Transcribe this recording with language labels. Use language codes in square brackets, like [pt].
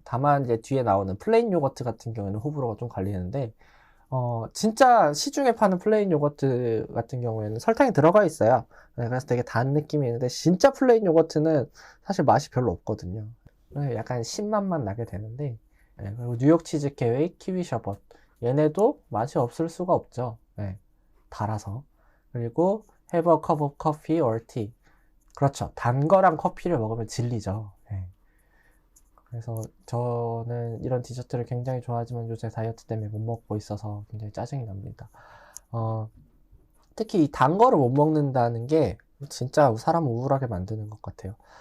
[ko] 다만 이제 뒤에 나오는 플레인 요거트 같은 경우에는 호불호가 좀 갈리는데 진짜 시중에 파는 플레인 요거트 같은 경우에는 설탕이 들어가 있어요. 그래서 되게 단 느낌이 있는데 진짜 플레인 요거트는 사실 맛이 별로 없거든요. 약간 신맛만 나게 되는데 그리고 뉴욕 치즈 케이크, 키위 셔벗 얘네도 맛이 없을 수가 없죠. 네, 달아서. [en] 그리고 have a cup of coffee or tea. [ko] 그렇죠. 단 거랑 커피를 먹으면 질리죠. 네. 그래서 저는 이런 디저트를 굉장히 좋아하지만 요새 다이어트 때문에 못 먹고 있어서 굉장히 짜증이 납니다. 특히 이 단 거를 못 먹는다는 게 진짜 사람을 우울하게 만드는 것 같아요.